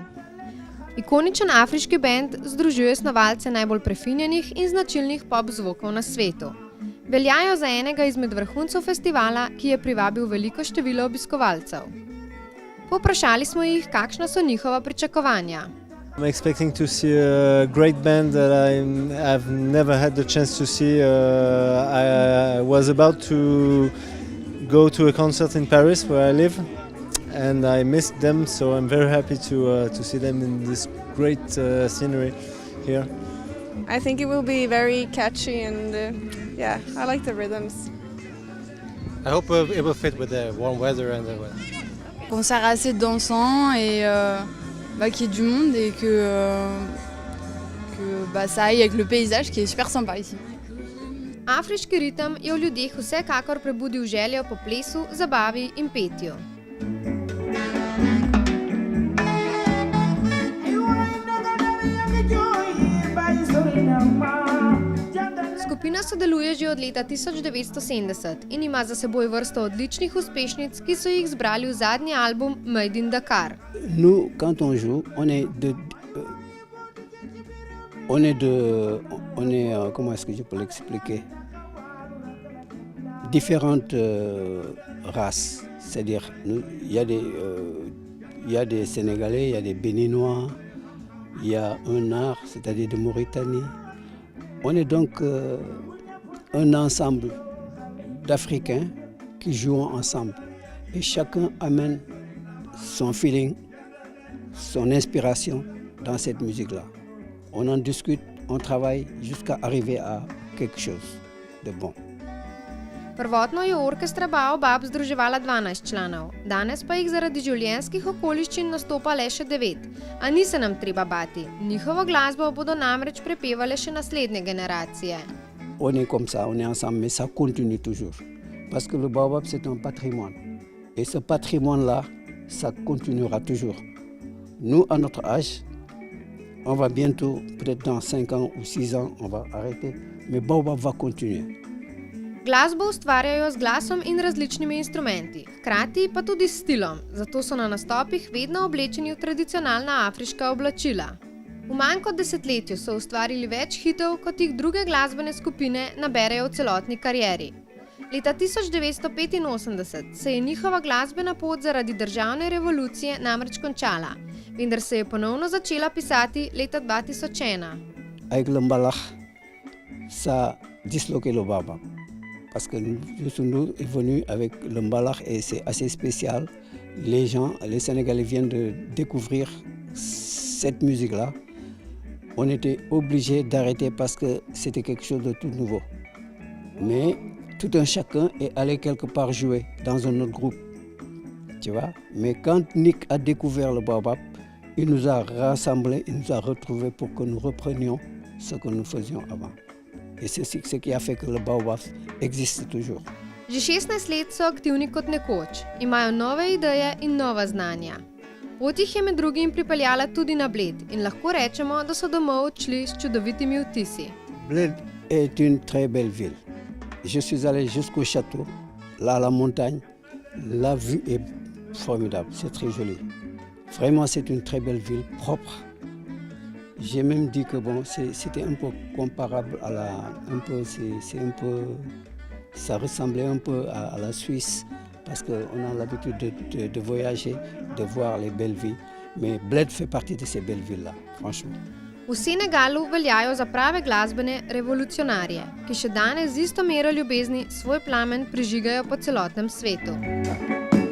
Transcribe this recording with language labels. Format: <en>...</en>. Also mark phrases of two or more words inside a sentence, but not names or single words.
<sl>Ikoničen afriški bend združuje snovalce najbolj prefinjenih in značilnih pop zvokov na svetu. Veljajo za enega izmed vrhuncev festivala, ki je privabil veliko število obiskovalcev. Povprašali smo jih, kakšna so njihova pričakovanja.</sl> <en>I'm expecting to see a great band that I've never had the chance to see. I was about to go to a concert in Paris where I live, and I missed them, so I'm very happy to see them in this great scenery here. I think it will be very catchy and yeah, I like the rhythms. I hope it will fit with the warm weather and the weather.</en> <fr>Concert assez dansant et qu'il y ait du monde et que ça aille avec le paysage qui est super sympa ici.</fr> <sl>Afriški ritem je v ljudeh vsekakor prebudil željo po plesu, zabavi in petju. Skupina sodeluje že od leta 1970 in ima za seboj vrsto odličnih uspešnic, ki so jih zbrali v zadnji album Made in Dakar.</sl> <fr>Nous, quand on joue, comment est-ce que je peux l'expliquer? Différentes races, c'est-à-dire il y a des Sénégalais, il y a des Béninois, il y a un art, c'est-à-dire de Mauritanie. On est donc un ensemble d'Africains qui jouent ensemble et chacun amène son feeling, son inspiration dans cette musique-là. On en discute, on travaille jusqu'à arriver à quelque chose de bon.</fr> <sl>Prvotno je orkestra Baobab združevala 12 članov, danes pa jih zaradi življenjskih okoliščin nastopa le še 9. A ni se nam treba bati, njihovo glasbo bodo namreč prepevale še naslednje generacije.</sl> <fr>On est comme ça, on est ensemble, mais ça continue toujours. Parce que le Baobab, c'est un patrimoine. Et ce patrimoine-là, ça continuera toujours. Nous, à notre âge, on va bientôt, peut-être dans 5 ans ou 6 ans, on va arrêter. Mais Baobab va continuer.</fr> <sl>Glasbo ustvarjajo z glasom in različnimi instrumenti, hkrati pa tudi s stilom, zato so na nastopih vedno oblečeni v tradicionalna afriška oblačila. V manj kot desetletju so ustvarili več hitov, kot jih druge glasbene skupine naberejo v celotni karieri. Leta 1985 se je njihova glasbena pot zaradi državne revolucije namreč končala, vendar se je ponovno začela pisati leta 2001.</sl> <fr>Avec le mbalax, ça disloqué le Baobab. Parce que nous est venu avec le mbalax et c'est assez spécial. Les Sénégalais viennent de découvrir cette musique-là. On était obligé d'arrêter parce que c'était quelque chose de tout nouveau. Mais tout un chacun est allé quelque part jouer dans un autre groupe. Tu vois? Mais quand Nick a découvert le Baobab, il nous a rassemblés, il nous a retrouvés pour que nous reprenions ce que nous faisions avant. Et c'est ce qui a fait que le Baobab existe toujours.</fr> <sl>Že 16 let so aktivni kot nekoč, imajo nove ideje in nova znanja. Pot jih je med drugim pripeljala tudi na Bled in lahko rečemo, da so domov odšli s čudovitimi vtisi.</sl> <fr>Bled est une très belle ville. Je suis allé jusqu'au château, là à la montagne. La vue est formidable, c'est très joli. Vraiment, c'est une très belle ville, propre. J'ai même dit que bon, c'était un peu comparable à ça ressemblait un peu à la Suisse parce qu'on a l'habitude de voyager, de voir les belles villes. Mais Bled fait partie de ces belles villes-là, franchement.</fr> <sl>V Senegalu veljajo za prave glasbene revolucionarje, ki še danes z isto mero ljubezni svoj plamen prižigajo po celotnem svetu.</sl>